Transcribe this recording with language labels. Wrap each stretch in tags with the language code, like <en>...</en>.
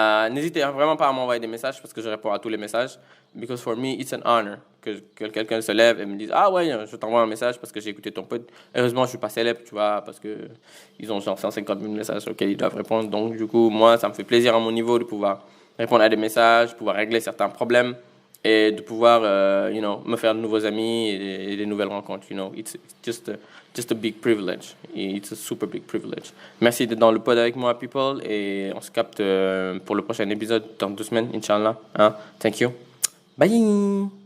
<fr>N'hésitez vraiment pas à m'envoyer des messages parce que je réponds à tous les messages.</fr> <en>Because for me, it's an honor</en> <fr>que quelqu'un se lève et me dise ah ouais, je t'envoie un message parce que j'ai écouté ton pod. Heureusement, je suis pas célèbre, tu vois, parce que ils ont genre 150 000 messages auxquels ils doivent répondre. Donc du coup, moi, ça me fait plaisir à mon niveau de pouvoir répondre à des messages, pouvoir régler certains problèmes et de pouvoir, me faire de nouveaux amis et des nouvelles rencontres.</fr> <en>It's just a big privilege. It's a super big privilege.</en> <fr>Merci d'être dans le pod avec moi, people, et on se capte pour le prochain épisode dans 2 semaines, Inch'Allah. Hein?</fr> <en>Thank you. Bye!</en>